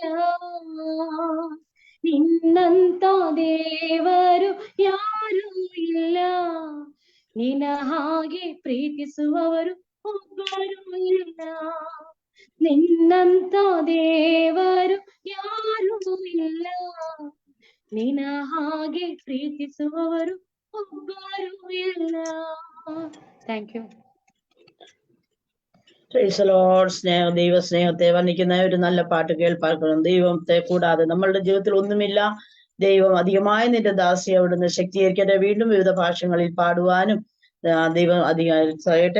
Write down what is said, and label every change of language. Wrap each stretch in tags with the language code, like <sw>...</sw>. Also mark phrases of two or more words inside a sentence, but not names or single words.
<kn>ನಿನ್ನಂತ ದೇವರು ಯಾರೂ ನಿನ್ನ ಹಾಗೆ ಪ್ರೀತಿಸುವವರು ಒಬ್ಬರು ಇಲ್ಲ, ನಿನ್ನಂತ ದೇವರು ಯಾರೂ ಇಲ್ಲ, ನಿನ್ನ ಹಾಗೆ ಪ್ರೀತಿಸುವವರು ಒಬ್ಬರು ಇಲ್ಲ.</kn> <en>thank you.</en> <ml>ദൈവ സ്നേഹത്തെ വർണ്ണിക്കുന്ന ഒരു നല്ല പാട്ട് കേൾപ്പാർക്കണം. ദൈവത്തെ കൂടാതെ നമ്മളുടെ ജീവിതത്തിൽ ഒന്നുമില്ല. ദൈവം അധികമായി നിന്റെ ദാസിയെ അവിടുന്ന് ശക്തീകരിക്കട്ടെ. വീണ്ടും വിവിധ ഭാഷകളിൽ പാടുവാനും ദൈവം അധികാരിയായിട്ട്.</ml>